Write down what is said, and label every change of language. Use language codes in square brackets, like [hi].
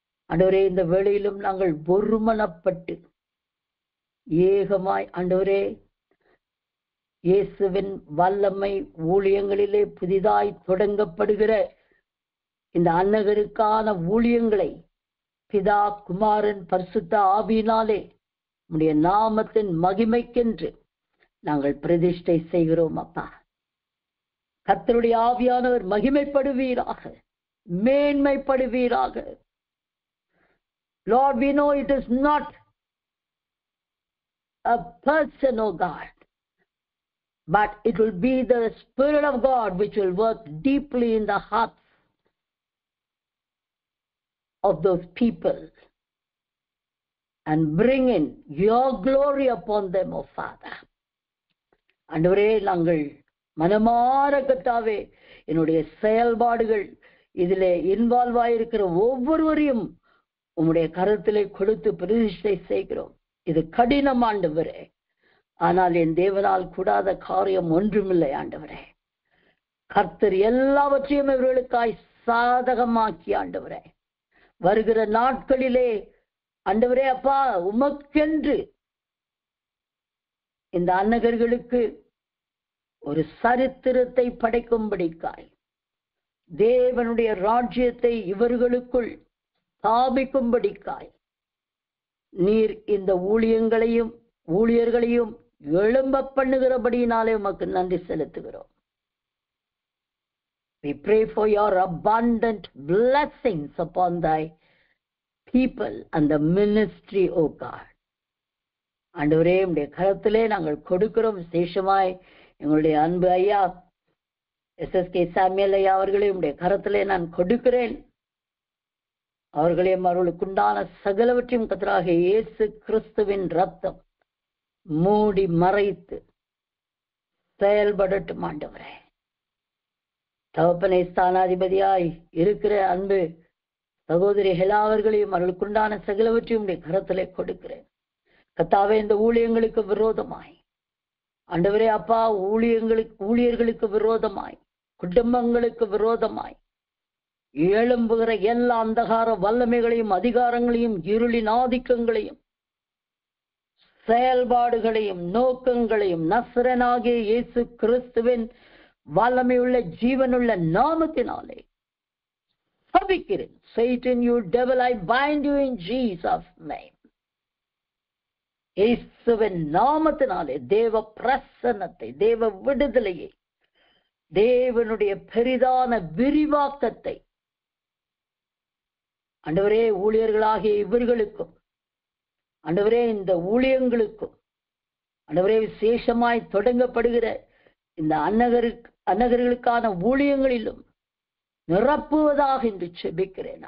[ta] ஆண்டவரே, இந்த வேளையிலும் நாங்கள் ஒருமனப்பட்டு ஏகமாய் ஆண்டவரே இயேசுவின் வல்லமை ஊழியங்களிலே புதிதாய் தொடங்கப்படுகிற இந்த அன்னகருக்கான ஊழியங்களை பிதா குமாரன் பரிசுத்த ஆவியினாலே உம்முடைய நாமத்தின் மகிமைக்கென்று நாங்கள் பிரதிஷ்டை செய்கிறோம் அப்பா. கர்த்தருடைய ஆவியானவர் மகிமைப்படுவீராக, மேன்மைப்படுவீராக. [en] Lord, we know it is not a person, oh God, but it will be the Spirit of God which will work deeply in the hearts of those people and bring in your glory upon them, oh Father. [ta] ஆண்டவரே, நாங்கள் மனமார கர்த்தாவே என்னுடைய செயல்பாடுகள் இதிலே involve ஆயிருக்கிற ஒவ்வொருவரையும் உம்முடைய கரத்திலே கொடுத்து பிரதிஷ்டை செய்கிறோம். இது கடினம் ஆண்டவரே, ஆனால் என் தேவனால் கூடாத காரியம் ஒன்றுமில்லை ஆண்டவரே. கர்த்தர் எல்லாவற்றையும் இவர்களுக்காய் சாதகமாக்கி ஆண்டவரே, வருகிற நாட்களிலே ஆண்டவரே அப்பா உமக்கென்று இந்த அன்னகர்களுக்கு ஒரு சரித்திரத்தை படைக்கும்படிக்காய் தேவனுடைய ராஜ்யத்தை இவர்களுக்குள் ஸ்தாபிக்கும்படிக்காய் நீர் இந்த ஊழியங்களையும் ஊழியர்களையும் எழும்ப பண்ணுகிறபடியினாலே உமக்கு நன்றி செலுத்துகிறோம். [en] We pray for your abundant blessings upon thy people and the ministry, O God. [ta] ஆண்டவரே, உம்முடைய கரத்திலே நாங்கள் கொடுக்கிறோம். விசேஷமாய் எங்களுடைய அன்பு ஐயா SSK சாமியல் ஐயா அவர்களே உம்முடைய கரத்திலே நான் கொடுக்கிறேன். அவர்களையும் அவர்களுக்குண்டான சகலவற்றையும் கர்த்தராக இயேசு கிறிஸ்துவின் ரத்தம் மூடி மறைத்து செயல்படட்டும் ஆண்டவரே. தகப்பனை ஸ்தானாதிபதியாய் இருக்கிற அன்பு சகோதரி ஹெலா அவர்களையும் அவர்களுக்குண்டான சகலவற்றையும் உடைய கரத்திலே கொடுக்கிறேன். கர்த்தாவே, இந்த ஊழியங்களுக்கு விரோதமாய் ஆண்டவரே அப்பா ஊழியர்களுக்கு விரோதமாய் குடும்பங்களுக்கு விரோதமாய் எழும்புகிற எல்லா அந்தகார வல்லமைகளையும் அதிகாரங்களையும் இருளின் ஆதிக்கங்களையும் செயல்பாடுகளையும் நோக்கங்களையும் நசரேயனாகிய இயேசு கிறிஸ்துவின் வல்லமையுள்ள ஜீவனுள்ள நாமத்தினாலே சபிக்கிறேன். [en] Satan, you devil, I bind you in Jesus' name. [ta] இயேசுவின் நாமத்தினாலே தேவ பிரசன்னத்தை, தேவ விடுதலையை, தேவனுடைய பெரிதான விரிவாக்கத்தை ஆண்டவரே ஊழியர்களாகிய இவர்களுக்கும், ஆண்டவரே இந்த ஊழியங்களுக்கும், ஆண்டவரே விசேஷமாய் தொடங்கப்படுகிற இந்த அன்னகர்களுக்கான ஊழியங்களிலும் நிரப்புவதாக என்று செபிக்கிறேன்.